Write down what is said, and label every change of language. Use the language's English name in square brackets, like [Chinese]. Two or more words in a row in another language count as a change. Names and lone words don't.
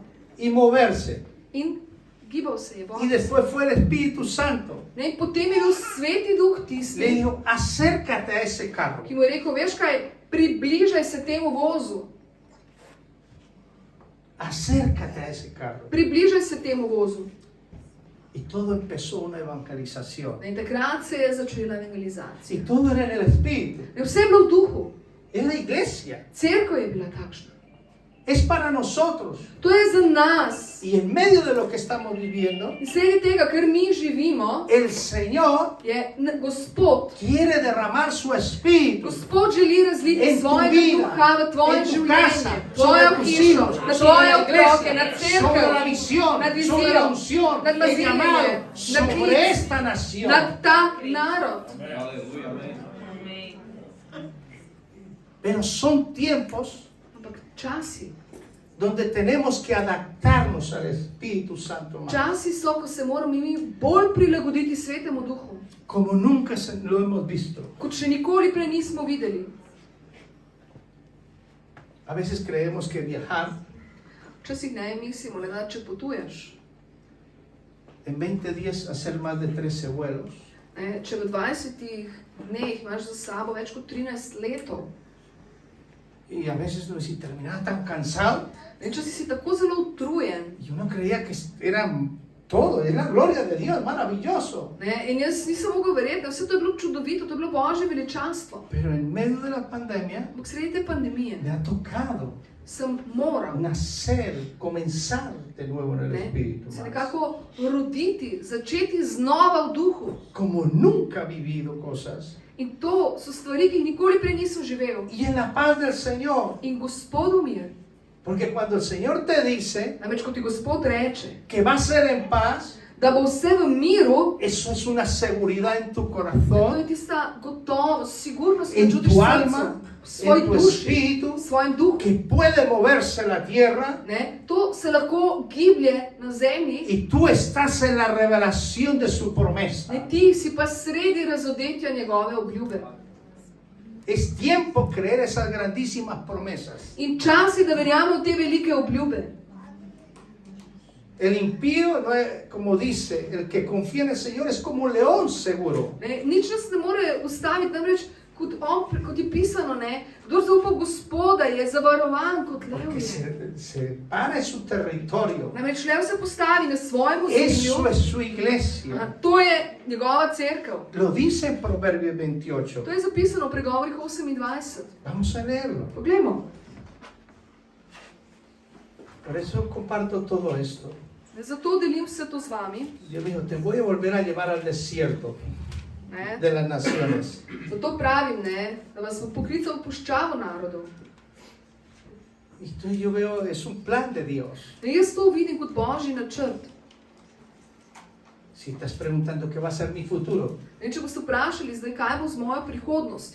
[Spanish] y moverse. [Slovenian] in gibal se je. [Spanish] Y después fue el Espíritu Santo. [Slovenian] In potem je bil Sveti Duh Le tisti, [Spanish] dijo, acércate a ese carro. [Slovenian] ki mu je rekel, veš kaj, približaj se temu vozu. [Spanish] Acércate a ese carro. [Slovenian] Približaj se temu vozu. [Spanish] Y todo empezó una evangelización. [Slovenian] In takrat se je začela evangelizacija. [Spanish] Y todo era en el Espíritu. [Slovenian] In vse je bilo v duhu. [Spanish] Es la iglesia. [Slovenian] Cerkev je bila takšna. [Spanish] Es para nosotros. [Slovenian] To je za nas. [Spanish] Y en medio de lo que estamos viviendo, [Slovenian] In sredi tega, kar mi živimo, [Spanish] el Señor [Slovenian] je Gospod. [Spanish] quiere derramar su Espíritu [Slovenian] Gospod želi razliti [Spanish] en tu [Slovenian] svojega [Spanish] vida, [Slovenian] duha v tvoje [Spanish] en tu [Slovenian] življenje, [Spanish] casa, [Slovenian] tvojo [Spanish] sobre tus [Slovenian] hišo, [Spanish] hijos, [Slovenian] na [Spanish] sobre [Slovenian] tvoje [Spanish] la [Slovenian] otroke, na [Spanish] iglesia, sobre la [Slovenian] cerkev, [Spanish] visión, [Slovenian] nad [Spanish] sobre [Slovenian] vizijo, [Spanish] la unción, [Slovenian] nad [Spanish] el [Slovenian] mazinjenjem, [Spanish] llamado, [Slovenian] nad [Spanish] sobre [Slovenian] klic, [Spanish] esta nación. [Slovenian] nad ta narod. [Spanish] Pero son tiempos [Slovenian] Ampak časi, [Spanish] donde tenemos que adaptarnos al Espíritu Santo más, [Slovenian] časi so, ko se moramo mi bolj prilagoditi Svetemu Duhu, [Spanish] como nunca lo hemos visto. [Slovenian] kot še nikoli prej nismo videli. [Spanish] A veces creemos que viajar [Slovenian] Včasih ne mislimo, le da če potuješ, [Spanish] en 20 días hacer más de 13 vuelos, [Slovenian] če v 20 dneh imaš za sabo več kot 13 letov, [Spanish] y a veces uno dice, terminaba tan cansado, [Slovenian] in če si tako zelo utrujen, [Spanish] y uno creía que era todo, es la gloria de Dios, maravilloso. [Slovenian] in jaz nisem mogel verjeti, da vse to je bilo čudovito, to je bilo Božje veličanstvo. [Spanish] Pero en medio de la pandemia [Slovenian] Ampak sredi te pandemije [Spanish] me ha tocado [Slovenian] sem moral [Spanish] nacer, comenzar de nuevo en el Espíritu, [Slovenian] se [Spanish] más. [Slovenian] nekako roditi, začeti znova v duhu. [Spanish] Como nunca he vivido cosas. [Slovenian] In to so stvari, ki jih nikoli prej nisem živel. [Spanish] Y en la paz del Señor. [Slovenian] In Gospodu mir, [Spanish] Porque cuando el Señor te dice [Slovenian] namreč ko ti Gospod reče, [Spanish] que va a ser en paz, [Slovenian] da bo vse v miru, [Spanish] eso es una seguridad en tu [Slovenian] to je [Spanish] corazón, [Slovenian] tista gotovost, sigurnost, ki [Spanish] en [Slovenian] jo čutiš [Spanish] tu [Slovenian] v [Spanish] alma, [Slovenian] srcu, v svoji [Spanish] en tu [Slovenian] duši, [Spanish] espíritu, [Slovenian] v svojem duhu. [Spanish] que puede moverse la tierra [Slovenian] To se lahko giblje na zemlji, [Spanish] y tú estás en la revelación de su promesa. [Slovenian] ti si pa sredi razodetja njegove obljube. [Spanish] Es tiempo creer esas grandísimas promesas. [Slovenian] In čas je, da verjamemo v te velike obljube. [Spanish] El impío, no es, como dice, el que confía en el Señor es como un león seguro. [Slovenian] Nič nas ne more ustaviti, namreč kot je pisano, kdor zaupa v Gospoda, je zavarovan kot [Spanish] Porque [Slovenian] levje. [Spanish] se para en su territorio. [Slovenian] Namreč lev se postavi na svojem [Spanish] Eso [Slovenian] ozemlju, [Spanish] es su iglesia. [Slovenian] to je njegova cerkev. [Spanish] Lo dice en Proverbios 28. [Slovenian] To je zapisano v pregovorih 28. [Spanish] Vamos a leerlo. [Slovenian] Poglejmo. [Spanish] Por eso comparto todo esto. [Slovenian] Zato delim vse to z vami. [Spanish] Dios dijo, te voy a volver a llevar al desierto [Slovenian] Ne? [Spanish] de las naciones. [Slovenian] Zato pravim, da vas bo poklical v puščavo narodov. [Spanish] Y entonces yo veo, es un plan de Dios. [Slovenian] In jaz to vidim kot Božji načrt. [Spanish] Si estás preguntando qué va a ser mi futuro, [Slovenian] In če boste vprašali zdaj, kaj bo z mojo prihodnostjo,